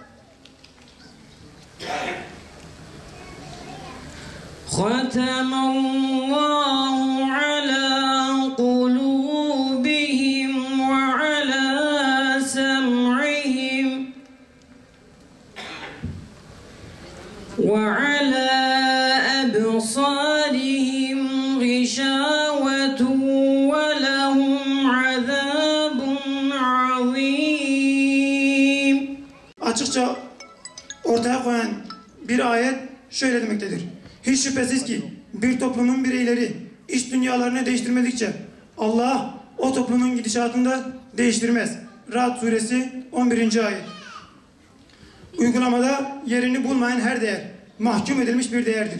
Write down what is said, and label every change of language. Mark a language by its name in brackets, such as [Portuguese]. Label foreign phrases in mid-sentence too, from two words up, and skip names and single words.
[Arabic] ختم الله على قلوبهم وعلى سمعهم وعلى أبصارهم غشاوة ولهم عذاب عظيم. [Turkish] Açıkça ortaya koyan bir ayet şöyle demektedir. Hiç şüphesiz ki bir toplumun bireyleri iç dünyalarını değiştirmedikçe Allah o toplumun gidişatını da değiştirmez. Ra'd suresi 11. ayet. Uygulamada yerini bulmayan her değer mahkum edilmiş bir değerdir.